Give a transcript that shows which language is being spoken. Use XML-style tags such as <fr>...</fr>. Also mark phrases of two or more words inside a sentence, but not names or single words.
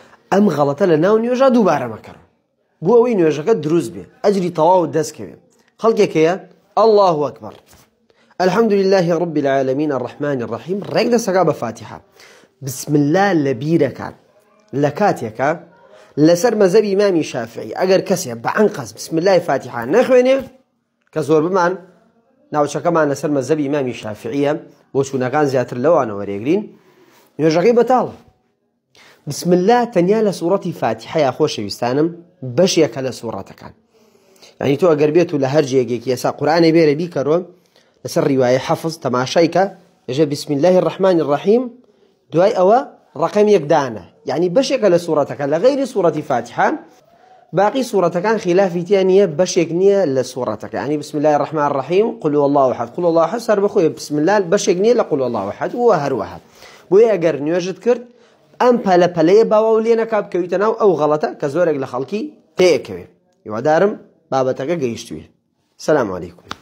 <ckb>ئەم غەڵەتە لە ناو نوێژە دووبارە مەکەڕن بۆ ئەوەی نوێژەکە دروست بێ ئەجری تەواو دەستکەوێ خەڵکێک هەیە</ckb> <ar>الله أكبر الحمد لله رب العالمين الرحمن الرحيم</ar> <ckb>ڕێک دەسەکا بە فاتحة</ckb> <ar>بسم الله</ar> <ckb>لەبیرەکان لە کاتێکە لەسەر مەذهبی ئیمامی شافعی ئەگەر کەسێ بەعنقەس</ckb> <ar>بسم الله</ar> <ckb>فاتحة نەخوێنێ کە زۆر بمان ناوچەکەمان لەسەر مەذهبی ئیمامی شافعیە بۆ چوونەکان زیاتر لەوانە وەرێگرین نوێژەکەی بەتاڵە</ckb> <ar>بسم الله</ar> <ckb>تەنیا لە سوورەتی فاتحەیە خۆشەویستانم بەشێکە لە سوورەتەکان یعنی تۆ ئەگەر بێت و لە هەر جێگێکی ئێستا قورئانێ بێرە بیکەڕۆ لەسەر ڕیوایە حەفظ تەماشایکە ئێژە</ckb> <ar>بسم الله الرحمن الرحیم</ar> <ckb>دوای ئەوە ڕقم یەک دانە یعنی بەشێکە لە سوورەتەکە لە غەیری سوورەتی فاتحە باقی سوورەتەکان خلافی تیان نییە بەشێک نییە لە سوورەتەکە یعنی</ckb> <ar>بسم الله الرحمن الرحیم قل هو الله احد قل هو الله احد</ar> <ckb>سەر بەخۆی</ckb> <ar>بسم الله</ar> <ckb>بەشێک نییە لە</ckb> <ar>قل هو الله احد</ar> <ckb>و هەروەها بۆیە ئەگەر نوێژت کرد ئەم پەلەپەلەیە باوە و لێ نەکا بکەویتە ناو ئەو غەڵەتە کە زۆرێک لە خەڵکی تێیەکەوێ هیوادارم بابەتەکە گەیشتووی. سەلام عەلەیکوم.</ckb>